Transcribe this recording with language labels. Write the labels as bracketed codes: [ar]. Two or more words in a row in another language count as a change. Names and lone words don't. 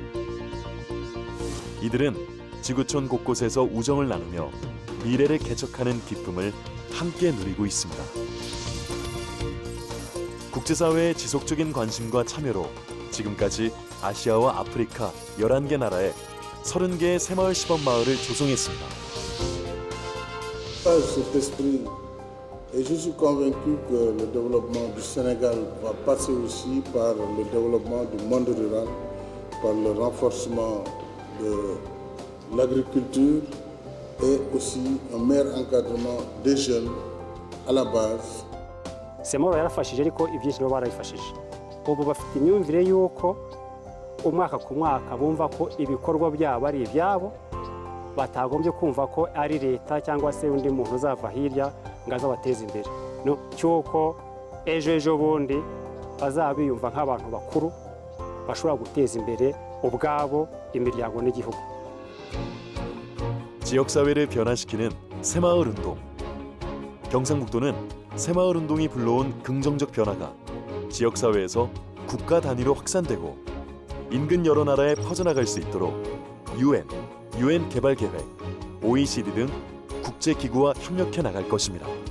[ko] 이들은 지구촌 곳곳에서 우정을 나누며 미래를 개척하는 기쁨을 함께 누리고 있습니다. 국제사회의 지속적인 관심과 참여로 지금까지 아시아와 아프리카 11개 나라에 30개의 새마을 시범마을을 조성했습니다. [fr] Cet esprit, et je suis convaincu que le développement du Sénégal va passer aussi par le développement du monde rural, par le renforcement de l'agriculture et aussi un meilleur encadrement des jeunes à la base. [rw] semoro yarafashije ariko ibyinshi nabo barayifashije ubu bafite imyumvire y'uko umwaka ku mwaka bumva ko ibikorwa byabo ari ibyabo batagombye kumva ko ari leta cyangwa se undi muntu uzava hirya ngo azabateze imbere no cyuko ejo bundi bazaba biyumva nk'abantu bakuru bashobora guteza imbere ubwabo imiryango n'igihugu. [ko] 지역사회를 변화시키는 새마을 운동. 경상북도는 새마을 운동이 불러온 긍정적 변화가 지역사회에서 국가 단위로 확산되고 인근 여러 나라에 퍼져나갈 수 있도록 UN 개발계획, OECD 등 국제기구와 협력해 나갈 것입니다.